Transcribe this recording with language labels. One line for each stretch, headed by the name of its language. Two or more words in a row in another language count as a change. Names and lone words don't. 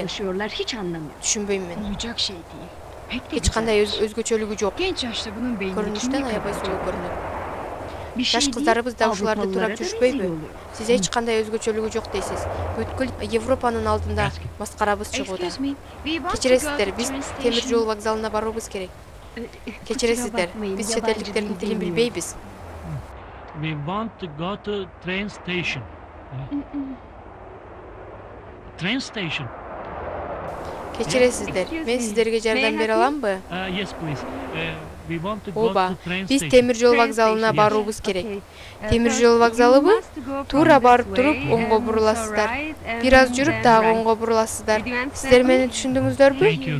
Turkish: Hiç anlamıyorum.
Kyrgyz: Түшүнбөйм мен.
Turkish: Olacak şey değil. Pek de
Kyrgyz: Эч кандай өзгөчөлүгү жок.
Turkish: Genç yaşta bunun beyninde
Kyrgyz: Көрүнүштөн
Turkish: kim
Kyrgyz: аябай
Turkish: yıkılacak?
Kyrgyz: сулуу көрүнөт.
Turkish: Bir şey
Kyrgyz: Жаш
Turkish: değil,
Kyrgyz: кыздарыбыз да ушуларды
Turkish: Avrupalılara
Kyrgyz: турап
Turkish: da
Kyrgyz: жүрүшпөйбү?
Turkish: rezil oluyor.
Kyrgyz: Сиз эч кандай өзгөчөлүгү жок дейсиз. Бүткүл Европанын алдында маскарабыз чыгууда.
English: Excuse me, we want to go
Kyrgyz: Кечиресиздер,
English: to
Kyrgyz: биз
English: train
Kyrgyz: темир
English: station.
Kyrgyz: жол вокзалына баруубуз керек. Кечиресиздер, биз чет элдиктердин тилин билбейбиз.
English: We want to go to train station. Train station.
Kyrgyz: Кечиресиздер, мен сиздерге жардам бере аламбы?
English: Yes, please. We want to go
Kyrgyz: Ооба,
English: to train
Kyrgyz: биз
English: station.
Kyrgyz: темир жол вокзалына баруубуз керек. Темир жол вокзалыбы? Туура барып туруп оңго буруласыздар. Бир аз жүрүп дагы оңго буруласыздар. Сиздер мени түшүндүңүздөрбү?
English: Thank you.